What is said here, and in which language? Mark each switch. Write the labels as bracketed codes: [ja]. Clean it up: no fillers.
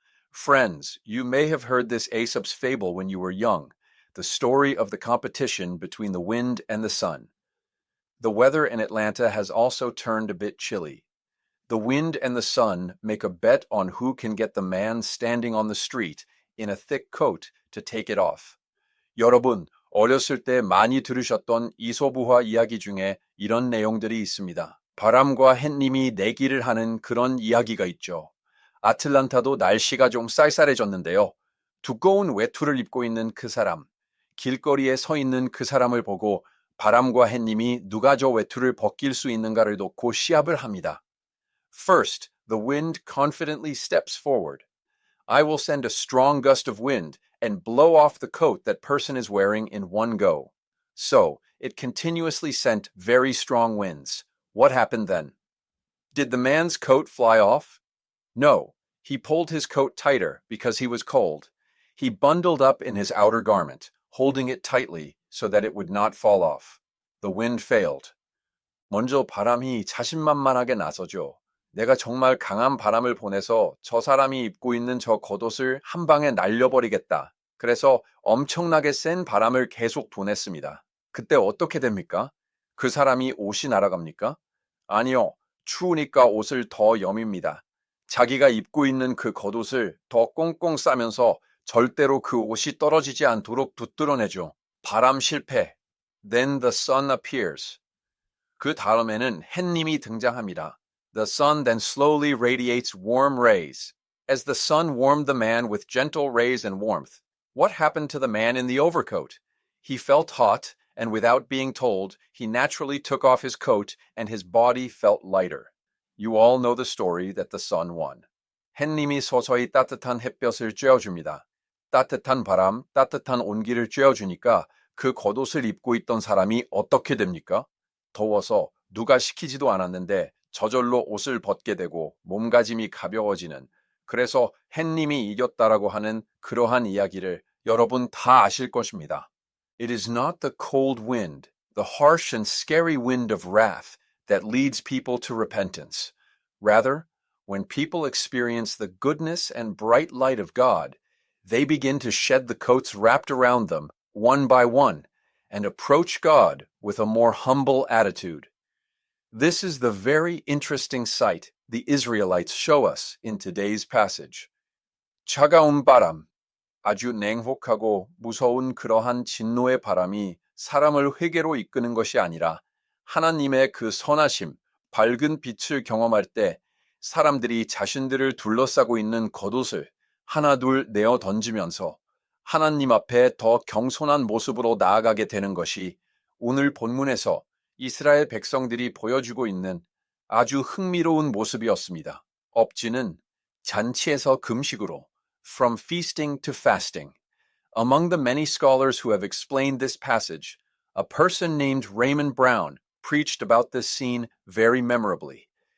[en] Friends, you may have heard this Aesop's fable when you were young, the story of the competition between the wind and the sun. The weather in Atlanta has also turned a bit chilly. The wind and the sun make a bet on who can get the man standing on the street in a thick coat to take it off. [ko] 여러분, 어렸을 때 많이 들으셨던 이소부화 이야기 중에 이런 내용들이 있습니다. 바람과 햇님이 내기를 하는 그런 이야기가 있죠. 아틀란타도 날씨가 좀 쌀쌀해졌는데요. 두꺼운 외투를 입고 있는 그 사람, 길거리에 서 있는 그 사람을 보고 바람과 햇님이 누가 저 외투를 벗길 수 있는가를 놓고 시합을 합니다. [en] First, the wind confidently steps forward. I will send a strong gust of wind and blow off the coat that person is wearing in one go. So, it continuously sent very strong winds. What happened then? Did the man's coat fly off? No, he pulled his coat tighter because he was cold. He bundled up in his outer garment, holding it tightly so that it would not fall off. The wind failed. [ko] 먼저 바람이 자신만만하게 나서죠. 내가 정말 강한 바람을 보내서 저 사람이 입고 있는 저 겉옷을 한 방에 날려버리겠다. 그래서 엄청나게 센 바람을 계속 보냈습니다. 그때 어떻게 됩니까? 그 사람이 옷이 날아갑니까? 아니요. 추우니까 옷을 더 여밉니다. 자기가 입고 있는 그 겉옷을 더 꽁꽁 싸면서 절대로 그 옷이 떨어지지 않도록 붙들어내죠. 바람 실패. [en] Then the sun appears. [ko] 그 다음에는 햇님이 등장합니다. [en] The sun then slowly radiates warm rays. As the sun warmed the man with gentle rays and warmth, what happened to the man in the overcoat? He felt hot, and without being told, he naturally took off his coat and his body felt lighter. You all know the story that the sun won. [ko] 햇님이 서서히 따뜻한 햇볕을 쬐어줍니다. 따뜻한 바람, 따뜻한 온기를 쬐어주니까 그 겉옷을 입고 있던 사람이 어떻게 됩니까? 더워서 누가 시키지도 않았는데 저절로 옷을 벗게 되고 몸가짐이 가벼워지는, 그래서 햇님이 이겼다라고 하는 그러한 이야기를 여러분 다 아실 것입니다. [en] It is not the cold wind, the harsh and scary wind of wrath that leads people to repentance. Rather, when people experience the goodness and bright light of God, they begin to shed the coats wrapped around them one by one and approach God with a more humble attitude. This is the very interesting sight the Israelites show us in today's passage. [ko] 차가운 바람, 아주 냉혹하고 무서운 그러한 진노의 바람이 사람을 회개로 이끄는 것이 아니라 하나님의 그 선하심, 밝은 빛을 경험할 때 사람들이 자신들을 둘러싸고 있는 겉옷을 하나둘 내어 던지면서 하나님 앞에 더 경손한 모습으로 나아가게 되는 것이 오늘 본문에서 이스라엘 백성들이 보여주고 있는 아주 흥미로운 모습이었습니다. 업지는 잔치에서 금식으로, [en] from feasting to fasting. Among the many scholars who have explained this passage, a person named Raymond Brown preached about this scene very memorably.